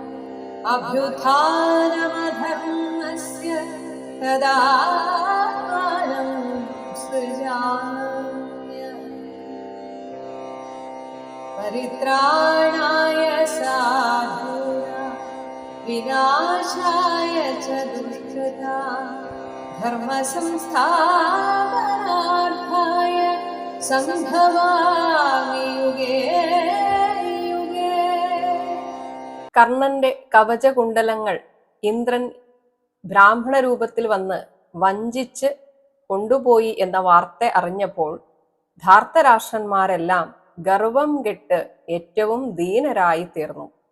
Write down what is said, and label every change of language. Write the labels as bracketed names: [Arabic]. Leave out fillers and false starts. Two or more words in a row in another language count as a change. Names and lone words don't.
[Sanskrit] अभ्युत्थानमधर्मस्य तदात्मानं सृजाम्यहम् परित्राणाय साधूनां विनाशाय च दुष्कृतां धर्मसंस्थापनार्थाय സംഭവാമി യുഗേ യുഗേ. [Malayalam] കർണന്റെ കവചകുണ്ടലങ്ങൾ ഇന്ദ്രൻ ബ്രാഹ്മണ രൂപത്തിൽ വന്ന് വഞ്ചിച്ച് കൊണ്ടുപോയി എന്ന വാർത്ത അറിഞ്ഞപ്പോൾ ധാർത്തരാഷ്ട്രന്മാരെല്ലാം ഗർവം കെട്ട് ഏറ്റവും ദീനരായി തീർന്നു.